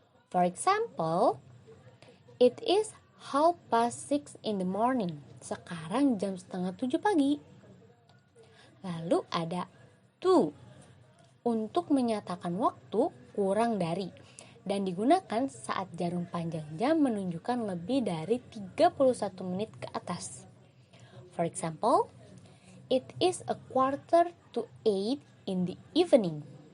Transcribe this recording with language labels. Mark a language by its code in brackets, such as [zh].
[en] For example, it is 6:30 in the morning. [id] Sekarang jam 6:30 pagi. Lalu ada to untuk menyatakan waktu kurang dari dan digunakan saat jarum panjang jam menunjukkan lebih dari 31 menit ke atas. [en] For example, it is 7:45 in the evening.